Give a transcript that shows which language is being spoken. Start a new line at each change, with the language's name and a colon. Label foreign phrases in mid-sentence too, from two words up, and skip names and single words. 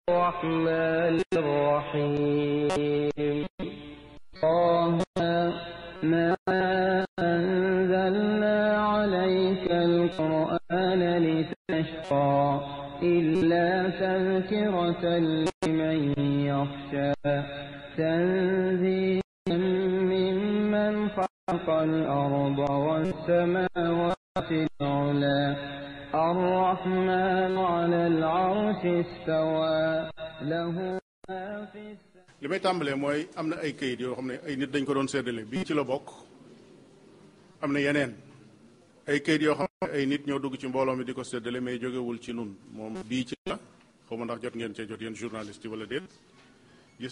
Arabic: الرحمن الرحيم طه ما أنزلنا عليك القرآن لتشقى إلا تذكرة لمن يخشى تنزيلا ممن خلق الأرض والسماوات العلى الرحمن على العرش استوى له ما في
Wolof: li may tàmbalee mooy am na ay kayit yoo xam ne ay nit dañ ko doon séddale bii ci la bokk am na yeneen ay kayit yoo xam ne ay nit ñoo dugg ci mbooloo mi di ko séddale mais jógewul ci nun moom bii ci la xaw ma ndax jot ngeen cee jot yéen journaliste yi wala déet gis